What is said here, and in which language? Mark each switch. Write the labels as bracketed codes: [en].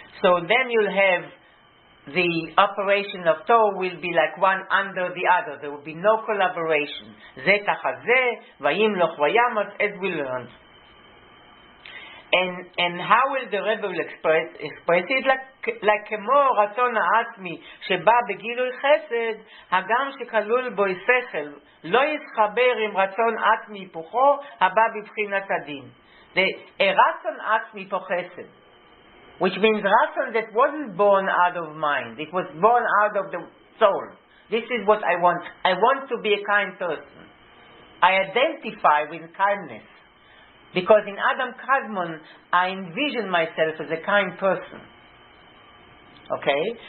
[en] So then you'll have the operation of Tohu will be like one under the other. There will be no collaboration. [he] Ze tachat ze, vayimloch vayamat, [en] as we learned. And how will the Rebbe will express it? Like [he] כמו רצון העצמי שבא בגילוי חסד, הגם שכלול בו שכל, לא יתחבר עם רצון עצמי היפוכו, הבא בבחינת הדין. [en] A [he] רצון עצמי פה חסד, [en] which means רצון that wasn't born out of mind, it was born out of the soul. This is what I want. I want to be a kind person. I identify with kindness. Because in Adam Kadmon, I envision myself as a kind person. Okay?